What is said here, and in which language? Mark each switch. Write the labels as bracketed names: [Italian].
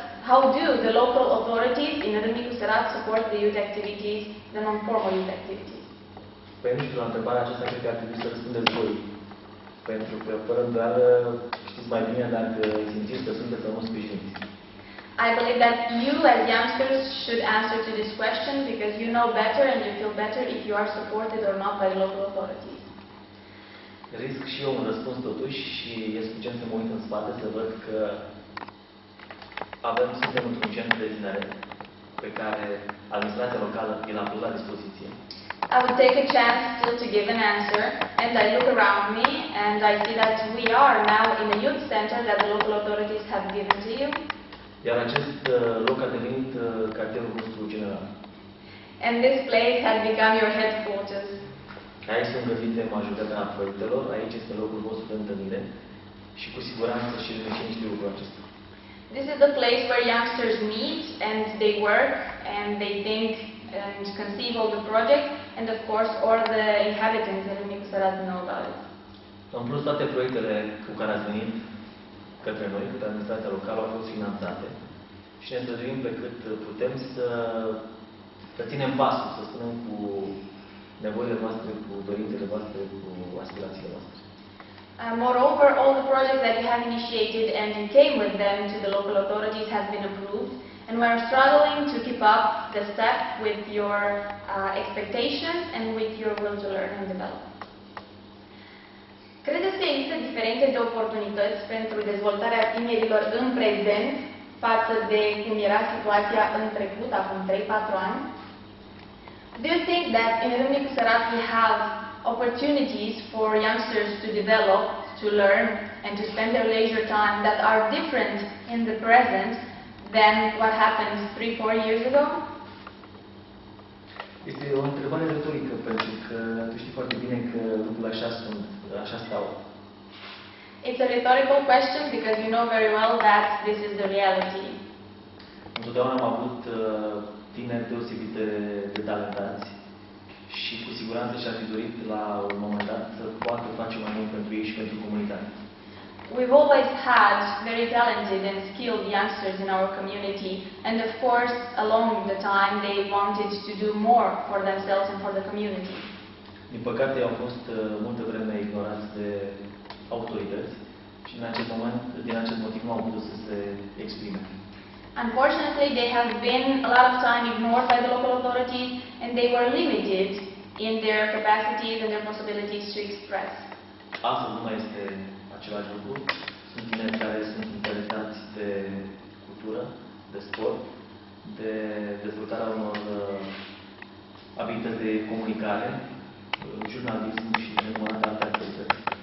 [English] How do the local authorities in Râmnicu Sărat support the youth activities, the non-formal youth activities? [Romanian] Pentru la întrebarea aceasta, cred că ar trebui să răspundeți voi. Pentru că, fără îndoială, știți mai bine dacă simțiți că sunteți sau nu sprijiniți. [English] I believe that you as youngsters should answer to this question because you know better and you feel better if you are supported or not by the local authorities. [Romanian] Risc și eu un răspuns totuși și e suficient să mă uit în spate să văd că suntem într-un centru de tineret pe care administrația locală îl a pus la dispoziție. [English] I would take a chance still to give an answer, and I look around me and I see that we are now in a youth center that the local authorities have given to you. [Romanian] Iar acest loc a devenit cartierul nostru general. [English] And this place has become your headquarters. [Romanian] Aici sunt găsite majoritatea proiectelor, aici este locul vostru de întâlnire și cu siguranță și râmnicenii știu lucrul acesta. [English] This is the place where youngsters meet and they work and they think and conceive of the project, and of course all the inhabitants in Râmnicu Sărat know about it. [Romanian] În plus, toate proiectele cu care ați venit către noi, către administrația locală, au fost finanțate și ne străduim pe cât putem să ținem pasul, să spunem, cu nevoile noastre, cu dorințele noastre, cu aspirațiile noastre. [English] Moreover, all the projects that you have initiated and you came with them to the local authorities have been approved, and we are struggling to keep up the step with your expectations and with your will to learn and develop. [Romanian] Credeți că există diferențe de oportunități pentru dezvoltarea tinerilor în prezent față de cum era situația în trecut, acum 3-4 ani? [English] Do you think that in Râmnicu Sărat we have opportunities for youngsters to develop to learn and to spend their leisure time that are different in the present than what happened 3-4 years ago? [Romanian] Este o întrebare retorică, pentru că tu știi foarte bine că lucrurile așa stau. [English] It's a rhetorical question because you know very well that this is the reality. [Romanian] Întotdeauna am avut tineri deosebit de talentați și cu siguranță și-ar fi dorit la un moment dat să poată face mai mult pentru ei și pentru comunitate. [English] We've always had very talented and skilled youngsters in our community, and of course, along the time, they wanted to do more for themselves and for the community. [Romanian] Din păcate, au fost multă vreme ignorați de autorități și din acest motiv nu au putut să se exprime. [English] Unfortunately, they have been a lot of time ignored by the local authorities, and they were limited in their capacities and their possibilities to express. [Romanian] Astăzi nu mai este același lucru. Sunt tineri care sunt interesați de cultură, de sport, de dezvoltarea unor abilități de comunicare, jurnalism și nenumărate alte activități.